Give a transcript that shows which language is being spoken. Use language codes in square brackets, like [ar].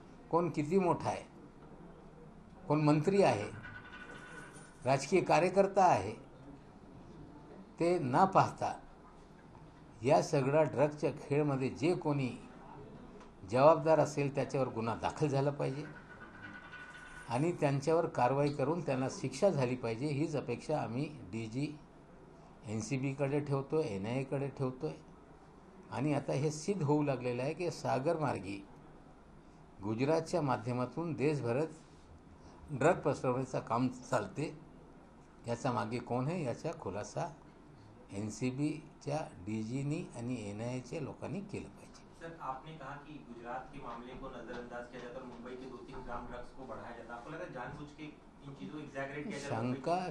[mr] कोण किती मोठा आहे, कोण मंत्री आहे, राजकीय कार्यकर्ता आहे, ते न पाहता या सगळ्या ड्रगच्या खेळमध्ये जे कोणी जबाबदार असेल त्याच्यावर गुन्हा दाखल झाला पाहिजे आणि त्यांच्यावर कारवाई करून त्यांना शिक्षा झाली पाहिजे. हीच अपेक्षा आम्ही DG NCBकडे ठेवतोय, NIAकडे ठेवतोय. आणि आता हे सिद्ध होऊ लागलेलं आहे की सागरमार्गी गुजरातच्या माध्यमातून देशभरात ड्रग पसरवण्याचं काम चालते. याचा मागे कोण आहे याचा खुलासा NCBच्या DGनी आणि NIAच्या लोकांनी केलं पाहिजे. [hi] सर, आपने कहा कि गुजरात के मामले को नजरअंदाज किया जाता है और मुंबई के 2-3 ग्राम ड्रग्स को बढ़ाया जाता है. आपको लगता है जानबूझ के इन चीजों को एग्जैगरेट किया जाता है?